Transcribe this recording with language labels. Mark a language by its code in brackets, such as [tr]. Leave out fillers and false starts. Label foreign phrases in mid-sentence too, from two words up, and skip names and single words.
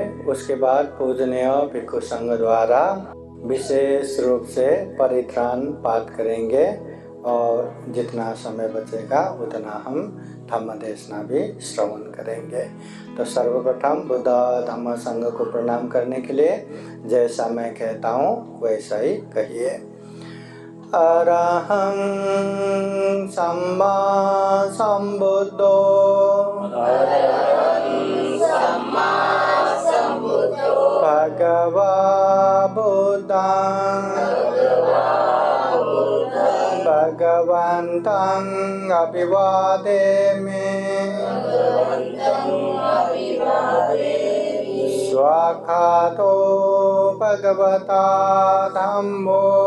[hi] उसके बाद पूजनीय भिक्षु संघ द्वारा विशेष रूप से परित्राण पाठ करेंगे और जितना समय बचेगा उतना हम धम्म देशना भी श्रवण करेंगे। तो सर्वप्रथम बुद्ध धम्म संघ को प्रणाम करने के लिए जैसा मैं कहता हूँ वैसा ही कहिए। [pi] अरहं सम्मा सम्बुद्धो भगवा बुद्धं भगवन्तं अभिवादेमि स्वाखातो भगवता धम्मो